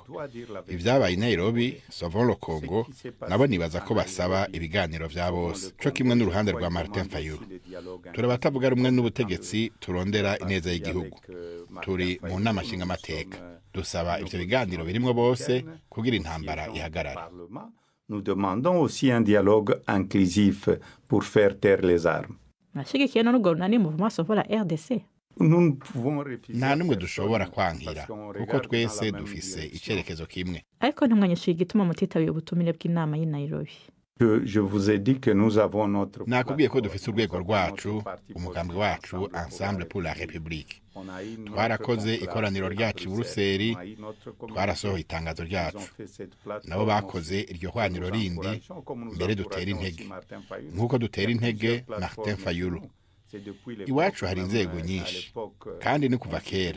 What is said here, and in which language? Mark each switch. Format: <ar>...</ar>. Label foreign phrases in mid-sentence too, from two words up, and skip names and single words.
<rn>Ibyabaye i Nairobi, Sauvons le Congo, nabo nibaza ko basaba ibiganiro vya bose. Cyo kimwe n'uruhande rwa Martin Fayulu. Turabatavuga rumwe n'ubutegetsi turondera ineza y'igihugu. Turi mu nama nshingamateka. Dusaba ivyo biganiro birimo bose kugira intambara ihagarare.</rn> <fr>Nous demandons aussi un dialogue inclusif pour faire taire les armes.</fr> <rn>Nashigikiye n'urwo runani Mouvement Sauvons la RDC. Nta numwe dushobora kwankira kuko twese dufise icerekezo kimwe. Ariko ntimwanyishuye igituma mutitabira ubutumire bw'inama y'i Nairobi.</rn> <fr>Je vous ai dit que nous avons notre</fr> <rn>nakubwiye ko dufise urwego rwacu umugambwe wacu Ensemble pour la République. Twarakoze ikoraniro ryacu Buruseli, twarasohoye itangazo ryacu. Nabo bakoze iryo hwaniro rindi mbere dutera intege. Nkuko dutera intege Martin Fayulu. Iwacu hari inzego nyinshi kandi ni kuva kera.</rn>